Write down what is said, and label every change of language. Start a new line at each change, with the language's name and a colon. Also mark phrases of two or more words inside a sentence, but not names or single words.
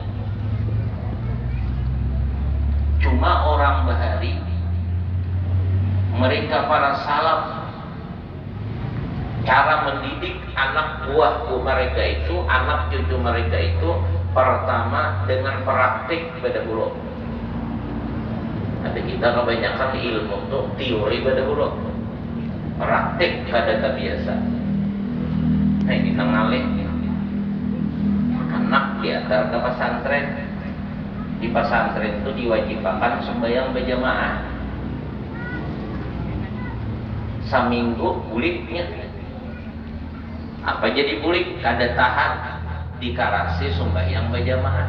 Indonesian: Cuma orang bahari, mereka para salaf, cara mendidik anak buah mereka itu, anak cucu mereka itu, pertama dengan praktik pada dulu. Ada kita kebanyakan ilmu tuh teori pada dulu, praktik pada terbiasa. Nah ini nengalih anak diantar ke pesantren. Di pesantren itu diwajibkan sembahyang berjamaah.
Banjar: Saminggu buliknya. Apa jadi bulik? Kada tahan dikarasi sembahyang berjamaah.